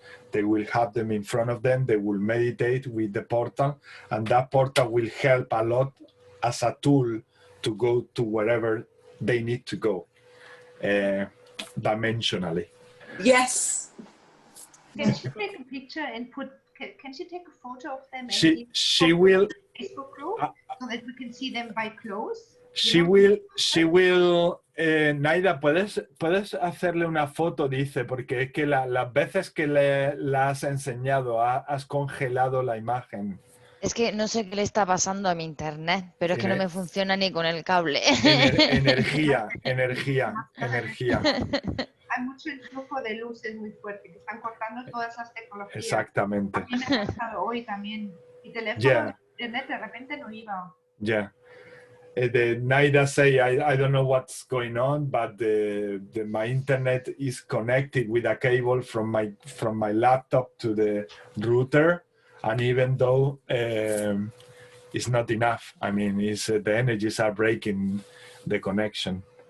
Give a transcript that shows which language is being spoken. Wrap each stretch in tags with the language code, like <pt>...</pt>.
<en>They will have them in front of them. They will meditate with the portal, and that portal will help a lot as a tool to go to wherever they need to go dimensionally. Yes. Can she take a picture and can she take a photo of them? She will. Facebook group so that we can see them by close. She will.</en> <es>Naida, ¿puedes hacerle una foto? Dice, porque es que las veces que la has enseñado, has congelado la imagen. Es que no sé qué le está pasando a mi internet, pero es que no me funciona ni con el cable. Energía. Hay mucho influjo de luces muy fuerte que están cortando todas esas tecnologías. Exactamente. A mí me ha pasado hoy también. Mi teléfono de repente no iba.</es> <en>Yeah. The Naida say, I don't know what's going on, but my internet is connected with a cable from my laptop to the router, And even though it's not enough, I mean, the energies are breaking the connection.</en>